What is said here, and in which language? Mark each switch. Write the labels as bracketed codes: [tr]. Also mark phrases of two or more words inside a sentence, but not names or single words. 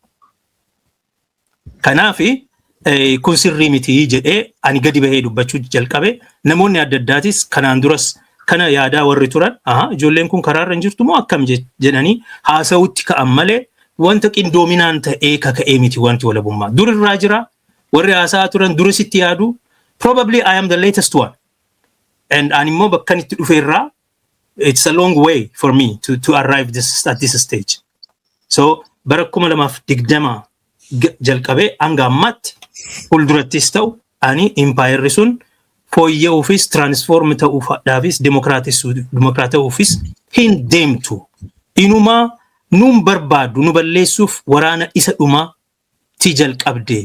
[om] Kanaafi kun sirrii miti jedhee ani gadi bahee dubbachuu jalqabe namoonni adda addaatis kanaan duras kana yaadaa warri turan ijoolleen kun karaarra hin jirtu moo akkam jedhanii haasa'utti ka'an malee wanta qindoominaan ta'ee kaka'ee miti wanti walabummaa. Durirraa jira warri haasa'aa turan durisitti yaadu [en] probably I am the latest one [om] and ani immoo bakkan itti dhufeerraa [en] it's a long way for me to arrive at this stage. [om] So bara 2020 jalqabee hanga ammaatti fuuldurattis ta'u ani impaayerri sun fooyya'uufis transform ta'uufis dimokiraata'uufis hin deemtu. Inumaa nuun barbaadu nu balleessuuf waraana isa dhumaa ti jalqabdee.